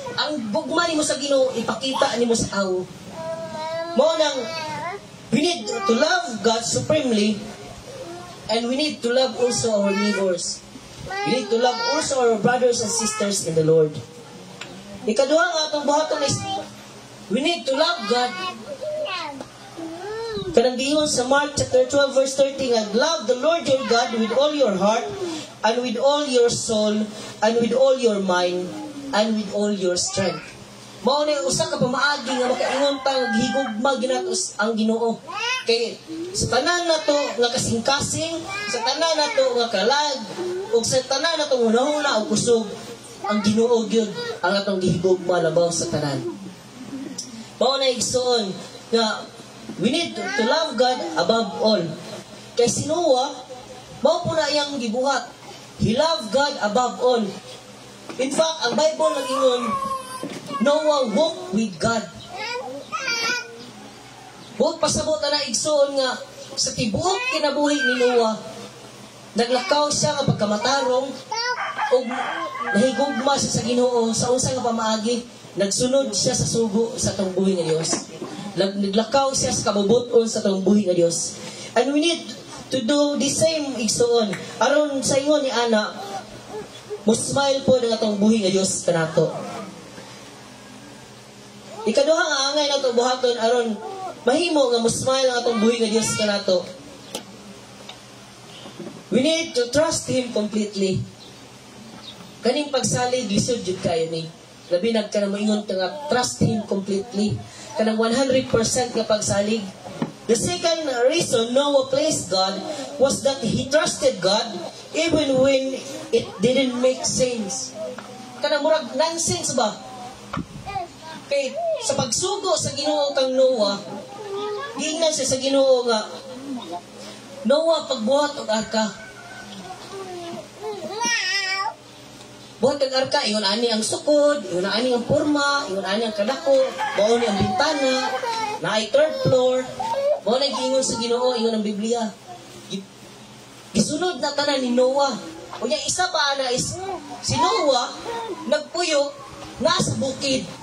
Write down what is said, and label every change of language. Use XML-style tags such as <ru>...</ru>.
<ceb>Ang gugma nimo sa Ginoo ipakita nimo sa tao. Mao nang</ceb> <en>we need to love God supremely, and we need to love also our neighbors. We need to love also our brothers and sisters in the Lord.</en> <ceb>Ikaduha nga atong buhaton</ceb> <en>is we need to love God.</en> <ceb>Kanang giingon sa Mark chapter 12 verse 30 nga,</ceb> <en>love the Lord your God with all your heart, and with all your soul, and with all your mind, and with all your strength.</en> <ceb>Mao ni usa ka pamaagi nga makaingon ta nga higugma ginatos ang Ginoo. Kay sa tanan nato nga kasing-kasing, sa tanan nato nga kalag, ug sa tanan nato hunahuna og kusog, ang Ginoo gyud ang atong gihigugma labaw sa tanan. Mao na igsoon nga</ceb> <en>we need to love God above all.</en> <ceb>Kay si Noah, mao po na iyang gibuhat.</ceb> <en>He loved God above all. In fact,</en> <ceb>ang Bible nag-ingon,</ceb> <en>Noah walked with God.</en> <ceb>Huwag pasabot na igsoon nga sa tibuok kinabuhi ni Noah, naglakaw siya nga pagkamatarong o nahigugma siya sa Ginoo sa unsa nga pamaagi, nagsunod siya sa sugo sa tong buhi nga Dios. Naglakaw siya sa kabubuton sa tong buhi nga Dios.</ceb> <en>And we need to do the same igsoon.</en> <ceb>Aron sa ingon ni Ana, musmile po ng atong buhi nga Dios kanato. Ikaduha nga angay nato buhaton aron mahimo nga musmile ang atong buhi nga Dios kanato.</ceb> <en>We need to trust Him completely.</en> <ceb>Kaning pagsalig lisod jud kayo ni. Labi nagkanang moingon nga</ceb> <en>trust Him completely.</en> <ceb>Kanang 100% nga pagsalig.</ceb> <en>The second reason Noah pleased God was that he trusted God even when it didn't make sense.</en> <ceb>Kanang murag nonsense ba? Kay sa pagsugo sa Ginoo kang Noah, giingnan siya sa Ginoo nga, Noah, pagbuhat og arka. Buhat ang arka, ingon ani ang sukod, ingon ani ang porma, ingon ani ang kadako, mao ni ang bintana, naay third floor, mao na giingon sa Ginoo, ingon ang Biblia. Gisunod na tanan ni Noah. Unya isa pa ana is si Noah nagpuyo nga sa bukid.</ceb>